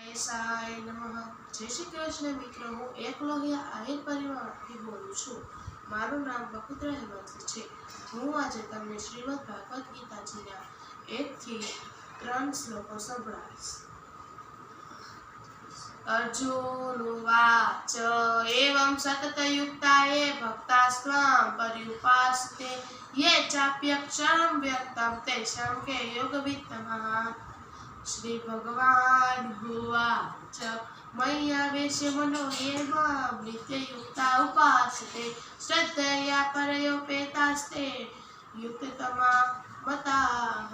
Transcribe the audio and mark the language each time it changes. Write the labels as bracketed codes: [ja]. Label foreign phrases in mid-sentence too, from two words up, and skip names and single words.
[sa] ગણેશાય નમઃ। [gu] જય શ્રી કૃષ્ણ મિત્રો, હું એકલોહિયા આહિર પરિવારથી બોલું છું। મારું નામ બકુદ્રા હેમાંશી છે। હું આજે તમને શ્રીમદ ભાગવત ગીતાજીના 1 થી 3 શ્લોકો સંભળાવીશ। [sa] अर्जुन उवाच एवं सततयुक्ताये भक्तास्त्वां पर्युपासते ये चाप्यक्षरं व्यक्तं तेषां के योगवित्तमः। श्री भगवान उवाच मय्यावेश्य मनो ये मां नित्ययुक्ता उपासते श्रद्धया परयोपेतास्ते युक्ततमा मताः।